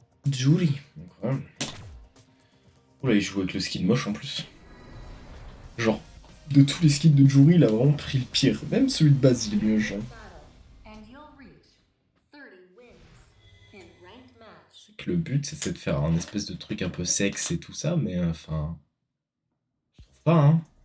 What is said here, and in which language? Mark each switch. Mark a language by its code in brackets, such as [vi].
[fr] Julie. Incroyable. Oula, il joue avec le skin moche en plus. Genre, de tous les skins de Jury, il a vraiment pris le pire. Même celui de base, il est mieux, genre. [en] And you'll reach 30 wins in ranked match. [fr] Que le but, c'est de faire un espèce de truc un peu sexe et tout ça, mais enfin... Je trouve pas, hein.